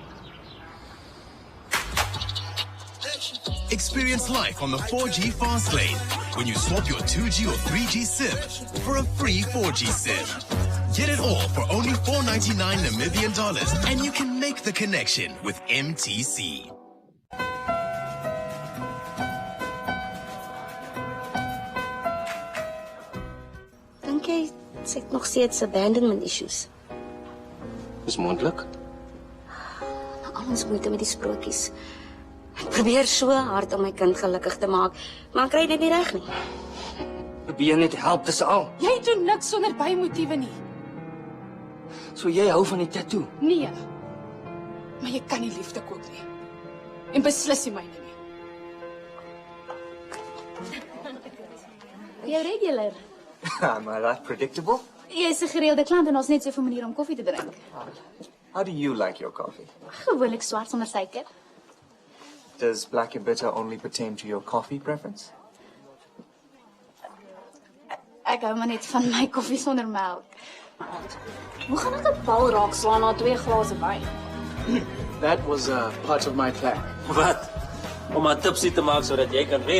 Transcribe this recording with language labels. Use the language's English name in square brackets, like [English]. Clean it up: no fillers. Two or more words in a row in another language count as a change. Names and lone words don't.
[English] Experience life on the 4G fast lane when you swap your 2G or 3G SIM for a free 4G SIM. Get it all for only $4.99 Namibian dollars, and you can make the connection with MTC. [Afrikaans] Dink jy sy het nog steeds [English] abandonment issues? [Afrikaans] Is moontlik. Al ons moeite met die sprokies. Ek probeer so hard om my kind gelukkig te maak, maar ek kry dit nie reg nie. Probeer net help, dis al. Jy doen niks sonder bymotiewe nie. So jy hou van die tattoo? Nee. Maar jy kan nie liefde koop nie. En beslis nie myne nie. Jy regular. [English] Am I that predictable? [Afrikaans] Jy is 'n gereelde klant en ons net so 'n manier om koffie te drink. [English] How do you like your coffee? [Afrikaans] Gewoonlik swart sonder suiker. [English] Does black and bitter only pertain to your coffee preference? [Afrikaans] Ek hou maar net van my koffie sonder melk. Hoe gaan ek 'n bal raak slaan na 2 glase wyn? [English] That was part of my plan. [Afrikaans] Wat? Om 'n tipsy te maak sodat jy kan wen.